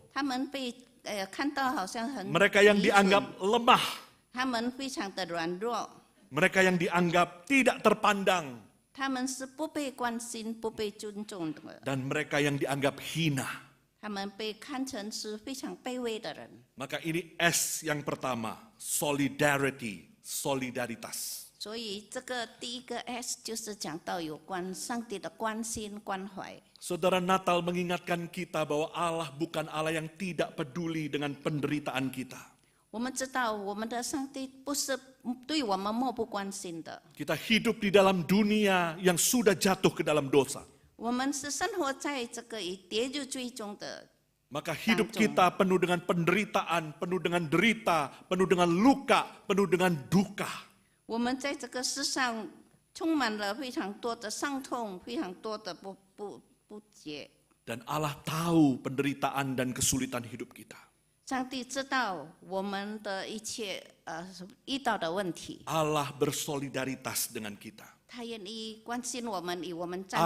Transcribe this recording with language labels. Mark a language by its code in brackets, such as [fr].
[zh] 他们被看到好像很 [id] Mereka yang [zh] 愚蠢 [id] dianggap lemah. [zh] 他们非常的软弱， [id] Mereka yang dianggap tidak terpandang. [zh] 他们是不被关心、不被尊重的， [id] Dan mereka yang dianggap hina. [zh] 他们被看成是非常卑微的人。 [id] Maka ini S yang pertama, solidarity, solidaritas. [zh] 所以这个第一个 S 就是讲到有关上帝的关心、关怀。 [id] Saudara, Natal mengingatkan kita bahwa Allah bukan Allah yang tidak peduli dengan penderitaan kita. [zh] 我们知道，我们的上帝不是对我们漠不关心的。 [id] Kita hidup di dalam dunia yang sudah jatuh ke dalam dosa. [zh] 我们是生活在这个已跌入最终的， [id] Maka hidup kita penuh dengan penderitaan, penuh dengan derita, penuh dengan luka, penuh dengan duka. [zh] 我们在这个世上充满了非常多的伤痛，非常多的不解。 [id] Dan Allah tahu penderitaan dan kesulitan hidup kita. [zh] 上帝知道我们的一切遇到的问题， [id] Allah bersolidaritas dengan kita. [zh] 他愿意关心我们，与我们站在